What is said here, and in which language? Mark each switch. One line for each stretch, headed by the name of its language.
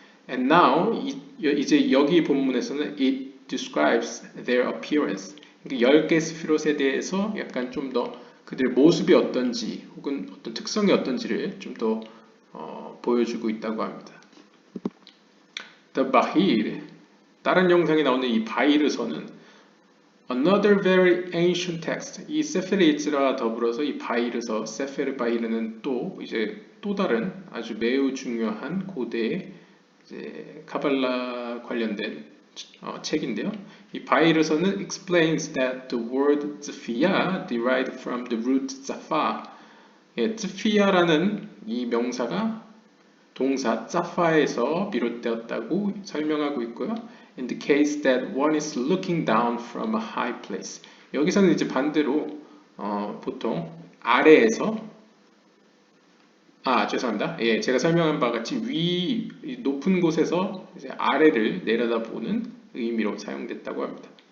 English: And now,
Korean: 이제 여기 본문에서는
English: it describes their appearance.
Korean: 그러니까 10개 스피롯에 대해서 약간 좀 더 그들의 모습이 어떤지 혹은 어떤 특성이 어떤지를 좀 더 보여주고 있다고 합니다.
English: The Bahir,
Korean: 다른 영상에 나오는 이 바히르서는
English: Another very ancient text.
Korean: 이 세페르 예츠라와 더불어서 이 바히르서, 세페르 바히르는 또 다른 아주 매우 중요한 고대의 이제 카발라 관련된 책인데요. 이 바히르서는
English: explains that the word tzfiya derived from the root tzafa.
Korean: tzfiya라는 이 명사가 동사 tzafa에서 비롯되었다고 설명하고 있고요.
English: indicates that one is looking down from a high place.
Korean: 여기서는 이제 반대로 보통 아래에서 죄송합니다. 예, 제가 설명한 바와 같이 높은 곳에서 이제 아래를 내려다보는 의미로 사용됐다고 합니다.